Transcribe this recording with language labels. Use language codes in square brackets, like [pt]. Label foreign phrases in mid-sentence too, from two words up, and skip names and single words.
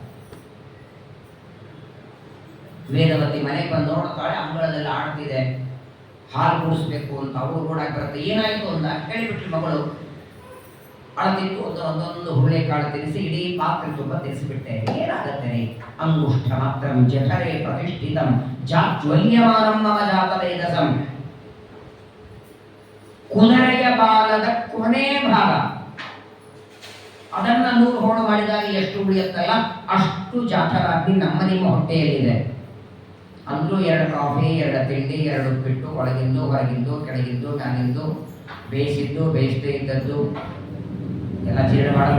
[kn] ವೇದವತಿ ಮನೆಗೆ ಬಂದು ನೋಡ್ತಾಳೆ, ಅಂಗಳದಲ್ಲಿ ಆಡ್ತಿದೆ, ಹಾಲು ಕುಡಿಸ್ಬೇಕು ಅಂತ ಅವಳು ಕೂಡ ಬರುತ್ತೆ. ಏನಾಯ್ತು ಅಂತ ಹೇಳಿಬಿಟ್ರಿ ಮಗಳು. ಅಳತಿತ್ತು, ಒಂದೊಂದು ಹುರುಳೆಕಾಳು ತಿನ್ನಿಸಿ ಇಡೀ ಪಾತ್ರೆ ತುಂಬ ತಿನ್ನಿಸಿಬಿಟ್ಟೆ. [sa] ಏನಾಗತ್ತೆ? ಅಂಗುಷ್ಠ ಮಾತ್ರ ಜಠರೇ ಪ್ರತಿಷ್ಠಿತಂ ಜಾಜ್ವಲ್ಯಮಾನಂ ಮಮ ಜಾತವೇದಸಂ. [kn] ಕುದುರೆಯ ಬಾಲದ ಕೊನೆ ಭಾಗ ಅದನ್ನ 100 ಹೋಳು ಮಾಡಿದಾಗ ಎಷ್ಟು ಉಳಿಯುತ್ತಲ್ಲ ಅಷ್ಟು ಜಾಠರಾಗಿ ನಮ್ಮ ನಿಮ್ಮ ಹೊಟ್ಟೆಯಲ್ಲಿದೆ. ಅಂದ್ರೂ 2 ಕಾಫಿ, 2 ತಿಂಡಿ, 2 ಉಪ್ಪಿಟ್ಟು, ಒಳಗಿಂದು ಹೊರಗಿಂದು, ಕೆಳಗಿಂದು ಮ್ಯಾಲಿಂದು, ಬೇಯಿಸಿದ್ದು ಬೇಯಿಸದೇ ಇದ್ದದ್ದು ಎಲ್ಲ ಜೀರ್ಣ ಮಾಡಲ್ವ?